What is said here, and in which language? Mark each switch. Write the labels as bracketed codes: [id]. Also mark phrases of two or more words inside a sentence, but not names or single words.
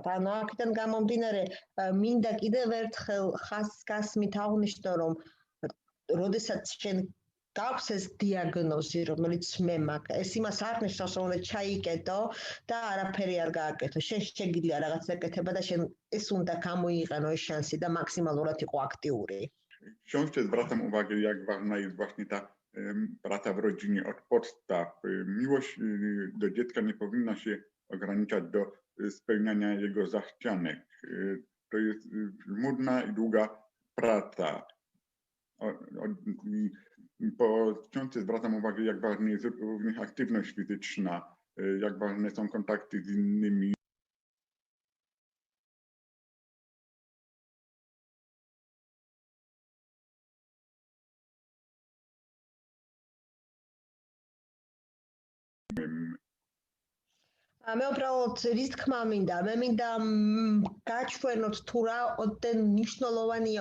[ka] ანუ აქედან გამომდინარე მინდა კიდევ ერთხელ ხასგასმით აღნიშნო, რომ როდესაც შენ გაქვს ეს დიაგნოზი, რომელიც მე მაქვს, ეს იმას არ ნიშნავს, რომ უნდა ჩაიკეტო და არაფერი არ გააკეთო. შენ შეგიძლია რაღაც ეკეთება და შენ ეს უნდა გამოიყენო ეს შანსი და მაქსიმალურად იყო აქტიური. [pl] W książce zwracam uwagę, jak ważna jest właśnie ta praca w rodzinie od podstaw. Miłość do dziecka nie powinna się ograniczać do spełniania jego zachcianek. To jest żmudna i długa praca. Po książce zwracam uwagę, jak ważna jest również aktywność fizyczna, jak ważne są kontakty z innymi. [ka] მე უბრალოდ რის თქმა მინდა, მე მინდა გაჩვენოთ თუ რა ოდენ მნიშვნელოვანია